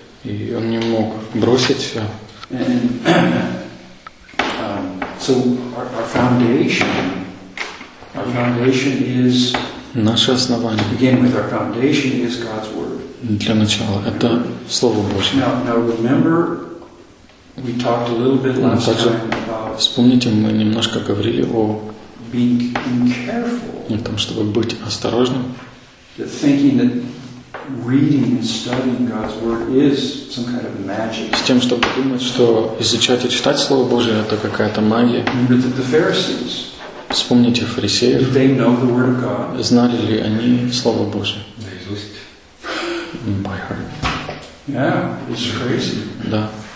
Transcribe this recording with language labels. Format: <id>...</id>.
<ru>И он не мог бросить все.</ru> <en>So our foundation is</en> <ru>Наше основание.</ru> <en>Begin with our foundation is God's word.</en> <ru>Для начала это слово Божье.</ru> <en>Now remember, we talked a little bit last time about.</en> <ru>Вспомните, мы немножко говорили о.</ru> <en>Being careful.</en> <ru>О том, чтобы быть осторожным.</ru> <en>That thinking that reading and studying God's word is some kind of magic.</en> <ru>С тем, чтобы думать, что изучать и читать слово Божье это какая-то магия.</ru> <en>Remember that the Pharisees.</en> <ru>Вспомните фарисеев.</ru> <en>They know the word of God.</en> <ru>Знали ли они слово Божье? Наизусть.</ru> <en>By heart. Yeah, it's crazy.</en> <ru>Да.</ru>